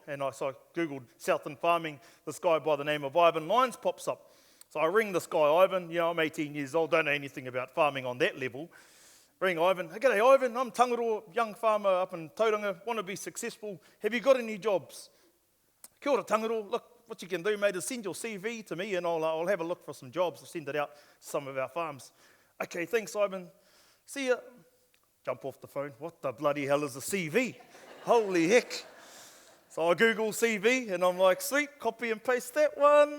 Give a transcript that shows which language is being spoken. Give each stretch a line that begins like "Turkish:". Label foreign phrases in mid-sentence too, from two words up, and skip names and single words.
English: And so I Googled Southland farming. This guy by the name of Ivan Lyons pops up. So I ring this guy, Ivan. You know, I'm 18 years old, don't know anything about farming on that level. Ring Ivan. Hey, g'day, Ivan. I'm Tangaroa, young farmer up in Tauranga, want to be successful. Have you got any jobs?
Māori: Kia ora, Tangaroa.
English: Look, what you can do, mate, is send your CV to me and I'll have a look for some jobs. I'll send it out to some of our farms. Okay, thanks, Ivan. See ya. Jump off the phone. What the bloody hell is a CV? Holy heck. So I Google CV and I'm like, sweet, copy and paste that one.